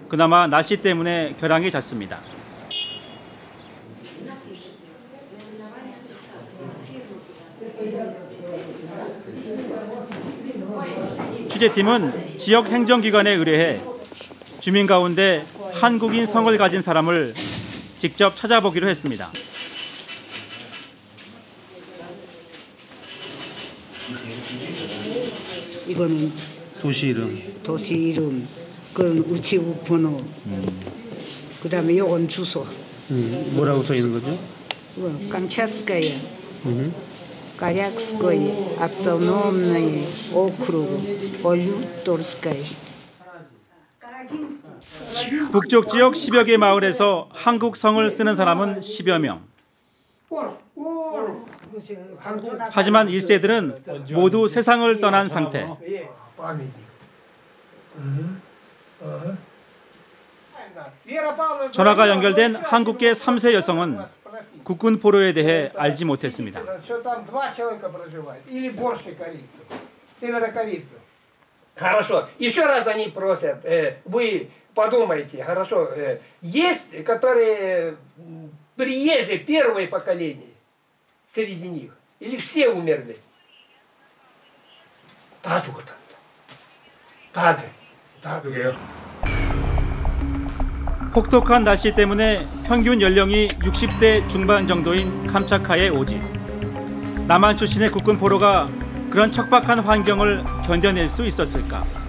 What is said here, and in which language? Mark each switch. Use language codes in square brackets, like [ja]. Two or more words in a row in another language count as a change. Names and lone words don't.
[ko] 그나마 날씨 때문에 결항이 잦습니다. 취재팀은 지역 행정기관에 의뢰해 주민 가운데 한국인 성을 가진 사람을 직접 찾아보기로 했습니다. 이거는 도시 이름. 도시 이름, 그건 우체국 번호, 그다음에 요건 주소. 뭐라고 써 있는 거죠? [ru] Камчатская, Корякское, автономное округ, Полюторская. [ko] 북쪽 지역 10여 개 마을에서 한국 성을 쓰는 사람은 10여 명. 하지만 1세들은 모두 세상을 떠난 상태. 전화가 연결된 한국계 3세 여성은 국군 포로에 대해 알지 못했습니다. [ru] Хорошо. Еще раз они просят, вы подумайте, хорошо, есть, которые приезжие, первое поколение среди них, или все умерли? [ko] 다 죽었답니다. 다 죽어요. 혹독한 날씨 때문에 평균 연령이 60대 중반 정도인 캄차카의 오지. 남한 출신의 국군 포로가 그런 척박한 환경을 견뎌낼 수 있었을까?